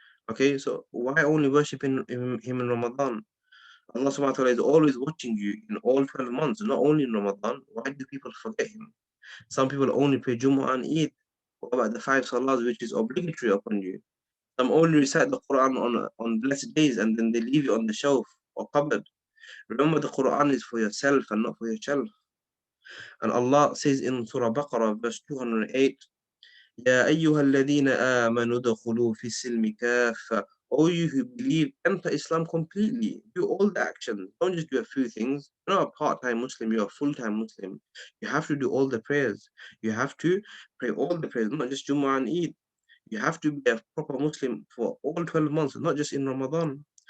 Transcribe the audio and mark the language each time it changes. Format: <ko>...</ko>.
<en>Okay, so why only worship Him in Ramadan? Allah subhanahu wa ta'ala is always watching you in all 12 months, not only in Ramadan. Why do people forget Him? Some people only pray Jumu'ah and Eid. What about the 5 salahs which is obligatory upon you? Some only recite the Quran on blessed days and then they leave it on the shelf or cupboard. Remember, the Quran is for yourself and not for your shelf. And Allah says in Surah Baqarah, verse 208,</en> <ar>يا أيها الذين آمنوا ادخلوا في السلم كافة.</ar> <en>All you who believe, enter Islam completely. Do all the actions. Don't just do a few things. You're not a part-time Muslim, you're a full-time Muslim. You have to do all the prayers. You have to pray all the prayers, not just Jumu'ah and Eid. You have to be a proper Muslim for all 12 months, not just in Ramadan.</en>